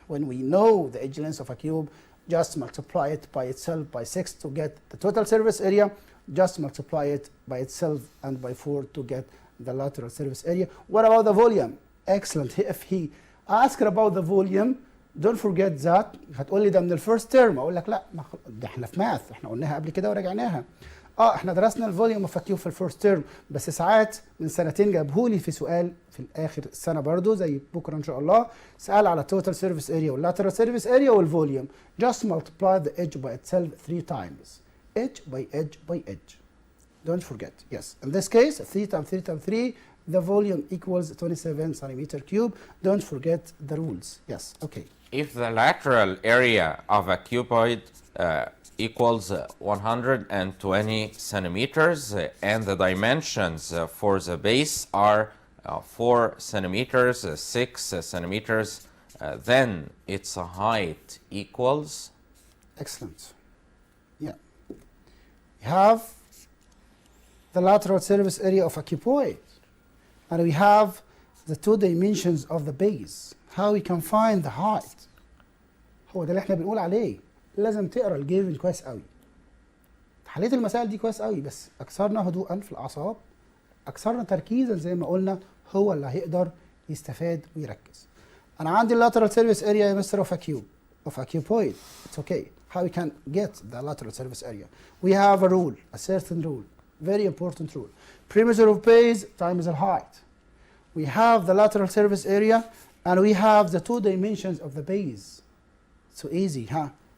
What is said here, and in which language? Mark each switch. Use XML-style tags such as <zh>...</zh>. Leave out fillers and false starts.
<en>When we know the edge length of a cube, just multiply it by itself by 6 to get the total surface area. Just multiply it by itself and by 4 to get the lateral surface area. What about the volume? Excellent. If he asked about the volume, don't forget that.</en> <ar>هتقول لي ده من</ar> <en>الفيرست تيرم.</en> <ar>اقول لك لا، ده احنا في ماث، احنا قلناها قبل كده وراجعناها. احنا درسنا</ar> <en>الفوليوم of cube</en> <ar>في الفيرست تيرم، بس ساعات من سنتين جابهولي في سؤال في الاخر السنه برضو زي بكره ان شاء الله، سال على</ar> <en>total surface area</en> <ar>واللاترال سيرفيس اريا والفوليوم.</ar> <en>Just multiply the edge by itself 3 times. Edge by edge by edge. Don't forget. Yes. In this case, 3 times 3 times 3, the volume equals 27 centimeter cube. Don't forget the rules. Yes. Okay. If the lateral area of a cuboid equals 120 centimeters and the dimensions for the base are 4 centimeters, 6 centimeters, then its height equals? Excellent. Yeah. We have the lateral surface area of a cuboid, and we have the 2 dimensions of the base. How we can find the height?</en> <ar>هو ده اللي احنا بنقول عليه. لازم تقرا الجيفن كويس قوي. حليت المسائل دي كويس قوي، بس اكثرنا هدوءا في الاعصاب، اكثرنا تركيزا زي ما قلنا، هو اللي هيقدر يستفاد ويركز. انا عندي</ar> <en>lateral surface area</en> <ar>يا مستر</ar> <en>of a cube of a cuboid. It's okay. How we can get the lateral surface area? We have a rule, a certain rule, very important rule. Perimeter of base times the height. We have the lateral surface area and we have the 2 dimensions of the base. So easy, huh?</en>